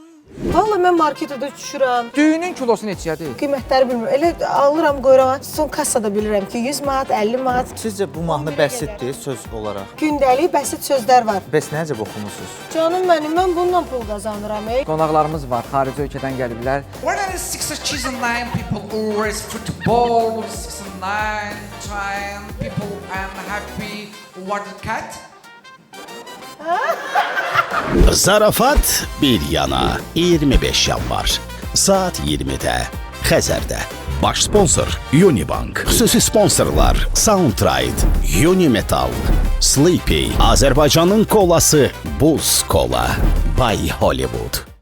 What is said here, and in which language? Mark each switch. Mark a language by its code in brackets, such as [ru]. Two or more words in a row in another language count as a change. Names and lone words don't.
[az] Vallahi mən marketə düşürəm. Düyünün kilosu neçədir? Qiymətləri bilmirəm. Elə alıram, qoyuram. Son kassada bilirəm ki, 100 manat, 50 manat. sizcə bu mahnı bəsitdir söz olaraq? Gündəlik bəsit sözlər var. Bəs necə oxumusunuz? Canım mənim, mən bununla pul qazanıram. Qonaqlarımız var, xarici ölkədən gəliblər. [en] When it is 6 people always football, 6 time people and happy water cat. [az] Zarafat bir yana 25 yanvar saat 20'də Xəzərdə. Baş sponsor Unibank. Xüsusi sponsorlar Soundtride, Unimetal, Sleepy, Azərbaycanın kolası Buz Kola, Bay Hollywood.